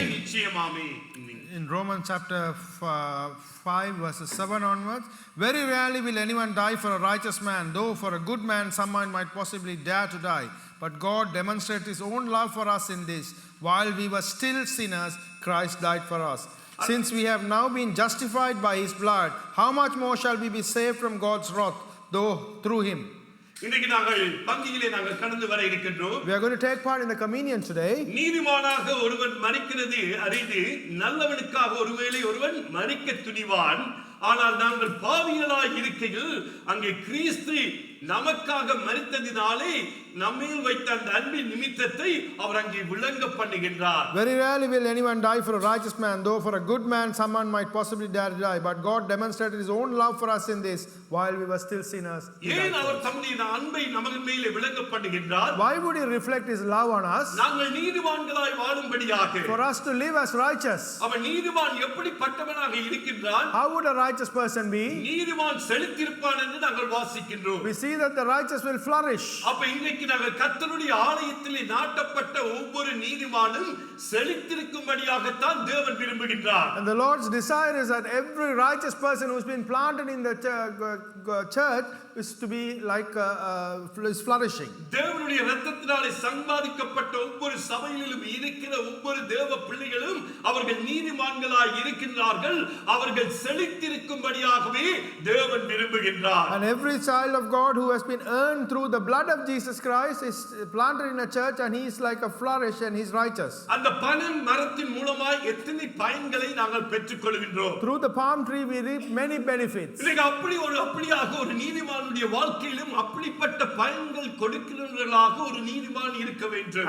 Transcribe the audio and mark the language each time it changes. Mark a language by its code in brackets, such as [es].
[en] In Romans chapter 5 verses 7 onwards, very rarely will anyone die for a righteous man, though for a good man someone might possibly dare to die. But God demonstrates his own love for us in this: while we were still sinners, Christ died for us. Since we have now been justified by his blood, how much more shall we be saved from God's wrath through him? [ta] இன்றைக்கு நாங்கள் பந்தியிலே நாங்கள் கடந்து வர இருக்கின்றோம். [en] We are going to take part in the communion today. [ta] நீதிமானாக ஒருவன் மரிக்கிறது அரிது, நல்லவனுக்காக ஒருவேளை ஒருவன் மரிக்க துணிவான். ஆனால் நாங்கள் பாவிகளாய் இருக்கையில் அங்கே கிறிஸ்து நமக்காக மரித்ததினாலே நம்மேல் வைத்த அந்த அன்பின் நிமித்தத்தை அவர் அங்கே விளங்க பண்ணுகின்றார். [en] Very rarely will anyone die for a righteous man, though for a good man someone might possibly dare to die. But God demonstrated his own love for us in this: while we were still sinners, [ta] ஏன் அவர் தம்முடைய அன்பை நமக்கு மேலே விளங்க பண்ணுகின்றார்? [en] Why would he reflect his love on us? [ta] நாங்கள் நீதிமான்களாய் வாழும்படியாக. [en] For us to live as righteous. [ta] அவன் நீதிமான் எப்படிப்பட்டவனாக இருக்கின்றான்? [en] How would a righteous person be? [ta] நீதிமான் செழித்திருப்பான் என்று நாங்கள் வாசிக்கின்றோம். [en] We see that the righteous will flourish. [ta] அப்ப இன்றைக்கு நாங்கள் கர்த்தருடைய ஆலயத்திலே நாட்டப்பட்ட ஒவ்வொரு நீதிமானும் செழித்திருக்கும்படியாகத்தான் தேவன் விரும்புகின்றார். [en] And the Lord's desire is that every righteous person who's been planted in the church is to be like is flourishing. [ta] தேவனுடைய இரத்தத்தினாலே சம்பாதிக்கப்பட்ட ஒவ்வொரு சபையிலும் இருக்கிற ஒவ்வொரு தேவ பிள்ளைகளும் அவர்கள் நீதிமான்களாய் இருக்கின்றார்கள். அவர்கள் செழித்திருக்கும்படியாகவே தேவன் விரும்புகின்றார். [en] And every child of God who has been earned through the blood of Jesus Christ is planted in a church, and he is like a flourish and he's righteous. [ta] அந்த பனம் மரத்தின் மூலமாய் எத்தனை பயன்களை நாங்கள் பெற்றுக்கொள்கின்றோம். [en] Through the palm tree we reap many benefits. [ta] இன்னைக்கு அப்படியாக ஒரு நீதிமானுடைய வாழ்க்கையிலும் அப்படிப்பட்ட பயன்கள் கொடுக்கிறவர்களாக ஒரு நீதிமான் இருக்க வேண்டும்.